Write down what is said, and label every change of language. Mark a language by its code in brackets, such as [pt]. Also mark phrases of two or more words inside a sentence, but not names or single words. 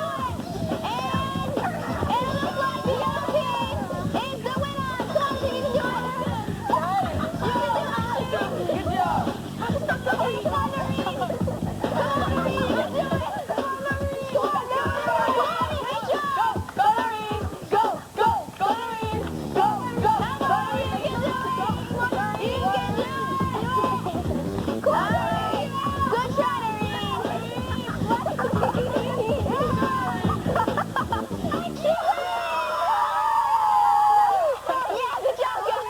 [en] And it looks like the yellow team is the winner. Come on, Shing. You can do it. You can do it, Shing. Good job. Come on, Noreen. Come on, Noreen. You can do it. Come on, Noreen. Come on, Noreen. Come on, good job. Go, Noreen. Go, Noreen. Go, Come on, Noreen. You can do it. You can do it. Come on, Noreen. Good try, Noreen. Yeah, good job, guys.